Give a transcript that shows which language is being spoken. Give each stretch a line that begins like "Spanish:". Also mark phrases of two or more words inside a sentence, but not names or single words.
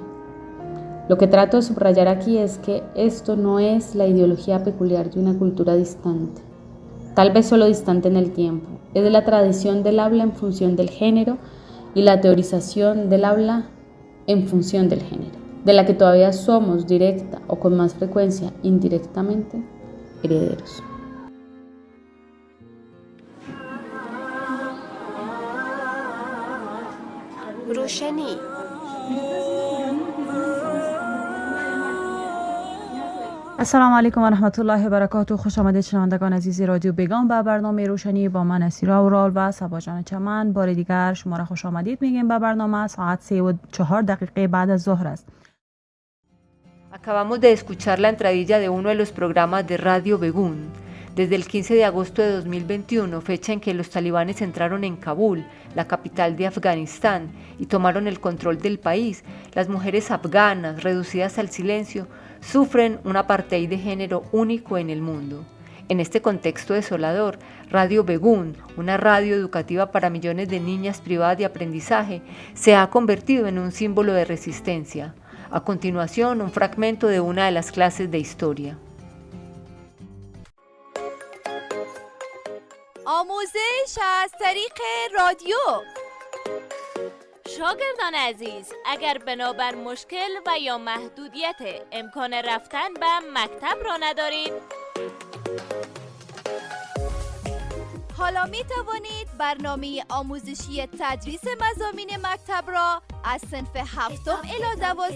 Spanish: Lo que trato de subrayar aquí es que esto no es la ideología peculiar de una cultura distante, tal vez solo distante en el tiempo, es la tradición del habla en función del género y la teorización del habla en función del género, de la que todavía somos directa o con más frecuencia indirectamente herederos.
Persian: روشنی السلام علیکم و رحمت الله و برکاته. خوش آمدید شنوندگان عزیز رادیو بگام به برنامه روشنی با من اسیرا اورال و صبا جان چمن. بار دیگر شما را خوش آمدید میگیم به برنامه. ساعت 3:04 بعد از ظهر است.
Spanish: Acabamos de escuchar la entradilla de uno de los programas de Radio Begún. Desde el 15 de agosto de 2021, fecha en que los talibanes entraron en Kabul, la capital de Afganistán, y tomaron el control del país, las mujeres afganas, reducidas al silencio, sufren un apartheid de género único en el mundo. En este contexto desolador, Radio Begún, una radio educativa para millones de niñas privada de aprendizaje, se ha convertido en un símbolo de resistencia. A continuación, un fragmento de una de las clases de historia.
Persian: آموزش از طریق رادیو. شاگردان عزیز، اگر بنابر مشکل و یا محدودیت امکان رفتن به مکتب را ندارید، حالا می توانید برنامه آموزشی تدریس مضامین مکتب را از صنف 7 الی 12